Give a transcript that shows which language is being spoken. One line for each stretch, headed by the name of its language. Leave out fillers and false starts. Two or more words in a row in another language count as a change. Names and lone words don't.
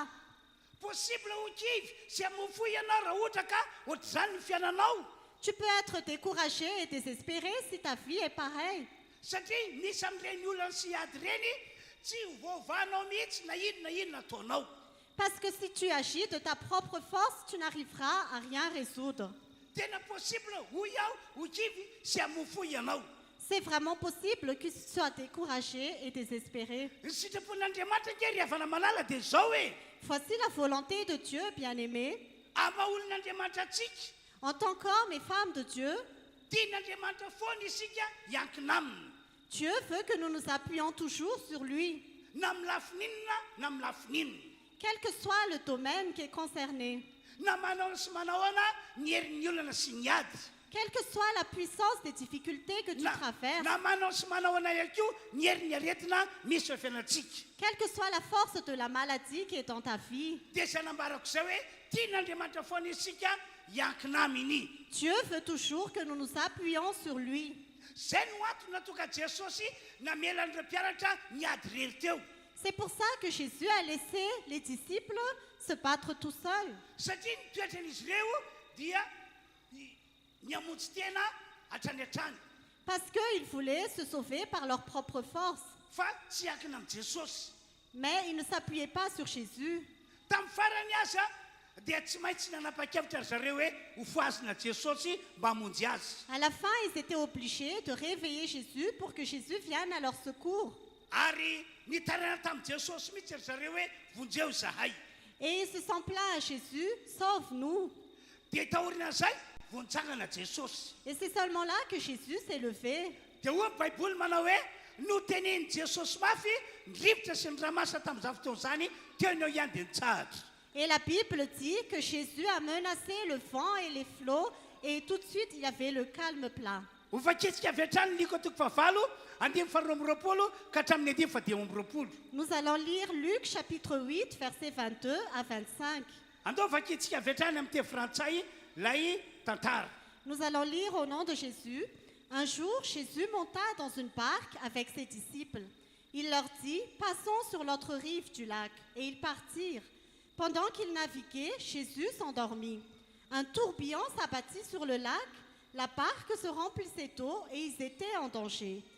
Malagasy: Possible ho kivy sy hamofoy ianao raha ohatra ka ohatr'izany ny fiainanao.
French: Tu peux être découragé et désespéré si ta vie est pareille.
Malagasy: Satria nisy amin'ireny olana sy ady reny tsy hovaovanao mihitsy na inona ataonao.
French: Parce que si tu agis de ta propre force, tu n'arriveras à rien résoudre.
Malagasy: Tena possible hoy aho ho kivy sy hamofoy ianao.
French: C'est vraiment possible que tu sois découragé et désespéré.
Malagasy: Ny sitrapon'Andriamanitra nge ry havana malala dia zao hoe
French: Voici la volonté de Dieu, bien-aimé.
Malagasy: amaolon'Andriamanitra atsika
French: En tant qu'hommes et femmes de Dieu,
Malagasy: tian'Andriamanitra foana isika hiankina aminy.
French: Dieu veut que nous nous appuyions toujours sur lui,
Malagasy: Na amin'ny lafininona na amin'ny lafininona.
French: quel que soit le domaine qui est concerné,
Malagasy: Na manao sy manahoana ny herin'ny olana sy ny ady.
French: quelle que soit la puissance des difficultés que tu traverses,
Malagasy: Na manao sy manahoana ihany koa ny herin'ny aretina misy eo fiainantsika.
French: quelle que soit la force de la maladie qui est dans ta vie,
Malagasy: Dia izay nambarako izay hoe tian'Andriamanitra foana isika hiankina aminy.
French: Dieu veut toujours que nous nous appuyions sur lui.
Malagasy: Zay no antony natonga Jesosy namelan'ireo mpianatra niady rery teo.
French: C'est pour ça que Jésus a laissé les disciples se battre tout seuls.
Malagasy: Satria ny toetran'izy ireo dia ny hamonjy tena hatrany hatrany.
French: Parce qu'ils voulaient se sauver par leur propre force.
Malagasy: Fa tsy hiankina amin'i Jesosy.
French: Mais ils ne s'appuyaient pas sur Jésus.
Malagasy: Tamin'ny farany aza dia tsy maintsy nanapa-kevitra ry zareo hoe ho foazina Jesosy mba hamonjy azy.
French: À la fin, ils étaient obligés de réveiller Jésus pour que Jésus vienne à leur secours.
Malagasy: Ary nitarana tamin'i Jesosy mihitsy ry zareo hoe vonjeo zahay.
French: Et ils se sont plaints à Jésus, sauve-nous.
Malagasy: Dia tahorina izay vontsangana Jesosy.
French: Et c'est seulement là que Jésus s'est levé.
Malagasy: Dia hoy ny Baiboly manao hoe no tenen'i Jesosy mafy ny rivotra sy ny ramasa tamin'izany fotoana izany teo ny eo ihany dia nitsahatra.
French: Et la Bible dit que Jésus a menacé le vent et les flots et tout de suite il y avait le calme plat.
Malagasy: Ho fakitsika avy hatrany ny liko toko fahavalo andimy faharoa amby roapolo ka hatramin'ny andimy fadimy amby roapolo.
French: Nous allons lire Luc chapitre 8 versets 22 à 25.
Malagasy: Andao fakitsika avy hatrany amin'ny teny frantsay lay tantara.
French: Nous allons lire au nom de Jésus. Un jour, Jésus monta dans une barque avec ses disciples. Il leur dit, passons sur l'autre rive du lac. Et ils partirent. Pendant qu'ils naviguaient, Jésus s'endormit. Un tourbillon s'abattit sur le lac. La barque se remplissait d'eau et ils étaient en danger.